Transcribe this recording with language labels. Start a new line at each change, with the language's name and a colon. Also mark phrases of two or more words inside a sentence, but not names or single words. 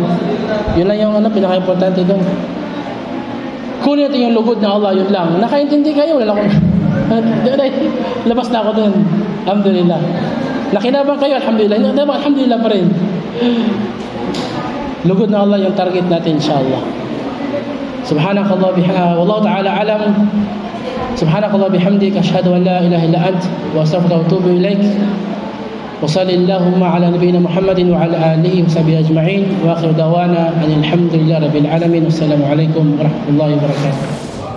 Filipino: Yun lang yung pinaka-importante doon. Kunin natin yung lugod na Allah, yun lang. Nakaintindi kayo, wala akong... Labas na ako doon. Alhamdulillah. Nakinabang kayo, alhamdulillah. Alhamdulillah pa rin. Lugod na Allah yung target natin, insyaAllah.
Arabic: سبحانك الله والله تعالى أعلم. سبحانك الله بحمدك أشهد أن لا إله إلا أنت وأستغفرك وأتوب إليك. وصلى اللهم على نبينا محمد وعلى آله وصحبه أجمعين وآخر دعوانا أن الحمد لله رب العالمين والسلام عليكم ورحمة الله وبركاته.